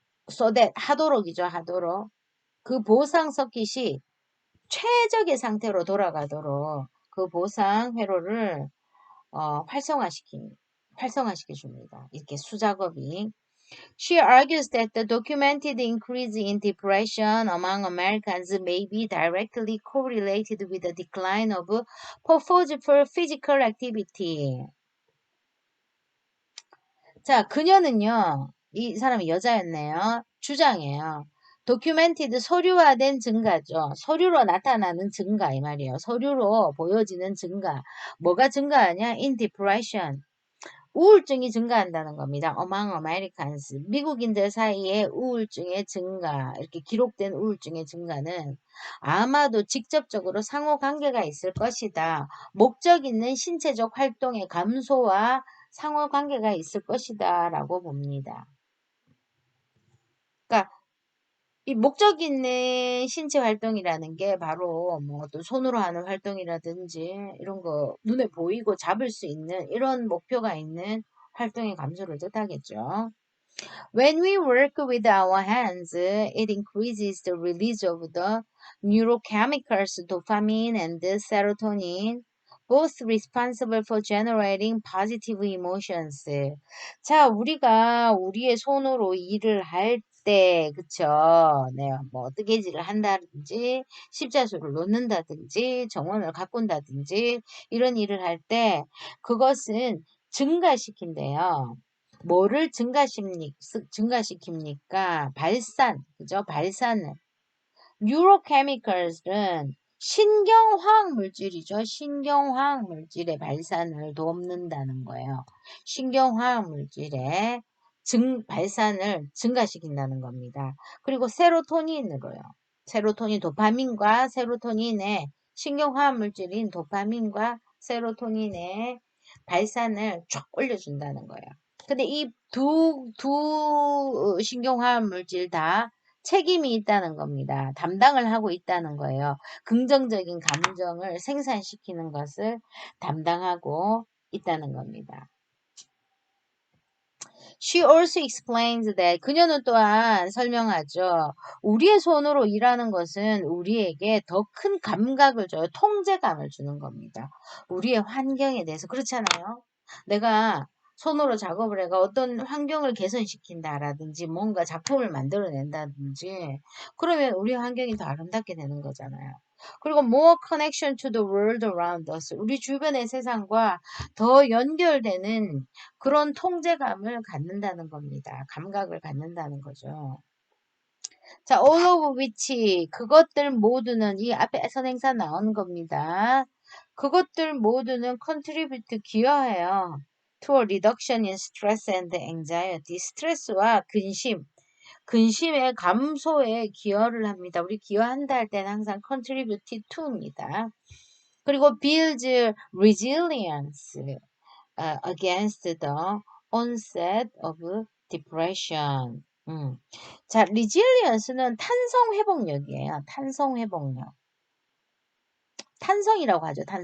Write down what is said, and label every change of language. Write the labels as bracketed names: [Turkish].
[English] so that, [Korean] 하도록. 그 보상 서킷이 최적의 상태로 돌아가도록 그 보상 회로를 활성화시켜 줍니다. 이렇게 수작업이. [English] She argues that the documented increase in depression among Americans may be directly correlated with the decline of purposeful physical activity. [Korean] 자, 그녀는요, 이 사람이 여자였네요. 주장해요. 도큐멘티드 서류화된 증가죠. 서류로 나타나는 증가 이 말이에요. 서류로 보여지는 증가. 뭐가 증가하냐? [English] In depression. [Korean] 우울증이 증가한다는 겁니다. [English] Among Americans. [Korean] 미국인들 사이에 우울증의 증가, 이렇게 기록된 우울증의 증가는 아마도 직접적으로 상호관계가 있을 것이다. 목적 있는 신체적 활동의 감소와 상호관계가 있을 것이다 라고 봅니다. 그러니까 이 목적 있는 신체 활동이라는 게 바로 뭐 또 손으로 하는 활동이라든지 이런 거 눈에 보이고 잡을 수 있는 이런 목표가 있는 활동의 감소를 뜻하겠죠. [English] When we work with our hands, it increases the release of the neurochemicals dopamine and serotonin, both responsible for generating positive emotions. [Korean] 자, 우리가 우리의 손으로 일을 할 때, 그쵸? 네, 뭐, 뜨개질을 한다든지, 십자수를 놓는다든지, 정원을 가꾼다든지, 이런 일을 할 때, 그것은 증가시킨대요. 뭐를 증가시킵니까? 발산, 그죠? 발산을. 뉴로케미컬은 신경화학 물질이죠. 신경화학 물질의 발산을 돕는다는 거예요. 신경화학 물질의 발산을 증가시킨다는 겁니다. 그리고 세로토닌으로요. 세로토닌, 도파민과 세로토닌의 신경화학 물질인 도파민과 세로토닌의 발산을 쫙 올려준다는 거예요. 근데 이 두 신경화학 물질 다 책임이 있다는 겁니다. 담당을 하고 있다는 거예요. 긍정적인 감정을 생산시키는 것을 담당하고 있다는 겁니다. [English] She also explains that [Korean] 그녀는 또한 설명하죠. 우리의 손으로 일하는 것은 우리에게 더 큰 감각을 줘요. 통제감을 주는 겁니다. 우리의 환경에 대해서 그렇잖아요. 내가 손으로 작업을 해가 어떤 환경을 개선시킨다라든지 뭔가 작품을 만들어낸다든지 그러면 우리 환경이 더 아름답게 되는 거잖아요. [English] 그리고 more connection to the world around us. [Korean] 우리 주변의 세상과 더 연결되는 그런 통제감을 갖는다는 겁니다. 감각을 갖는다는 거죠. 자, [English] all of which [Korean] 그것들 모두는 이 앞에 선행사 나오는 겁니다. 그것들 모두는 contribute 기여해요. [English] to a reduction in stress and anxiety. [Korean] 스트레스와 근심의 감소에 기여를 합니다. 우리 기여한다 할 때는 항상 [English] contribute to [Korean] 입니다. [English] 그리고 builds resilience against the onset of depression. [Korean] 자, resilience는 탄성 회복력이에요. 탄성 회복력. 탄성이라고 하죠.